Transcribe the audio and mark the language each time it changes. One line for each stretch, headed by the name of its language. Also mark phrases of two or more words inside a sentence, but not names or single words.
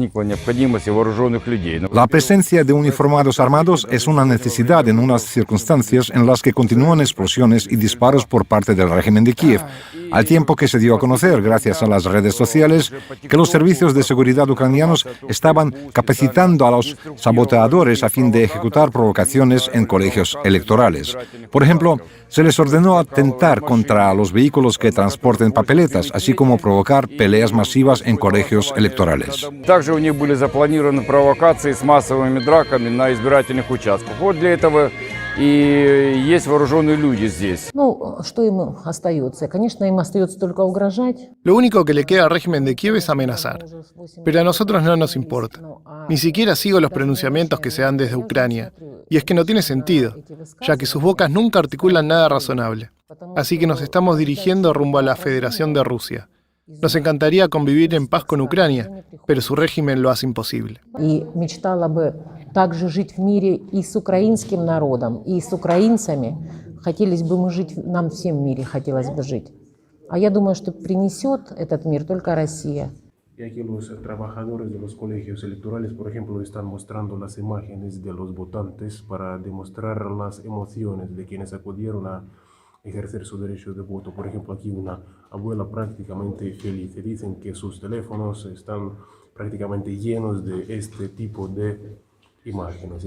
Spanish: La presencia de uniformados armados es una necesidad en unas circunstancias en las que continúan explosiones y disparos por parte del régimen de Kiev, al tiempo que se dio a conocer, gracias a las redes sociales, que los servicios de seguridad ucranianos estaban capacitando a los saboteadores a fin de ejecutar provocaciones en colegios electorales. Por ejemplo, se les ordenó atentar contra los vehículos que transporten papeletas, así como provocar peleas masivas en colegios electorales.
Russian: Также у них были запланированы провокации с массовыми драками на избирательных участках. Вот для этого и есть вооруженные люди здесь. Ну, что им остается? Конечно, им остается только угрожать.
Spanish: Lo único que le queda al régimen de Kiev es amenazar. Pero a nosotros no nos importa. Ni siquiera sigo los pronunciamientos que se dan desde Ucrania. Y es que no tiene sentido, ya que sus bocas nunca articulan nada razonable. Así que nos estamos dirigiendo rumbo a la Federación de Rusia. Nos encantaría convivir en paz con Ucrania, pero su régimen lo hace imposible.
Russian: И мечтала бы также жить в мире и с украинским народом, и с украинцами. Хотелось бы мы жить, нам всем в мире хотелось бы жить. А я думаю, что принесет этот мир только Россия.
Spanish: Y aquí los trabajadores de los colegios electorales, por ejemplo, están mostrando las imágenes de los votantes para demostrar las emociones de quienes acudieron a ejercer su derecho de voto. Por ejemplo, aquí una abuela prácticamente feliz. Dicen que sus teléfonos están prácticamente llenos de este tipo de imágenes.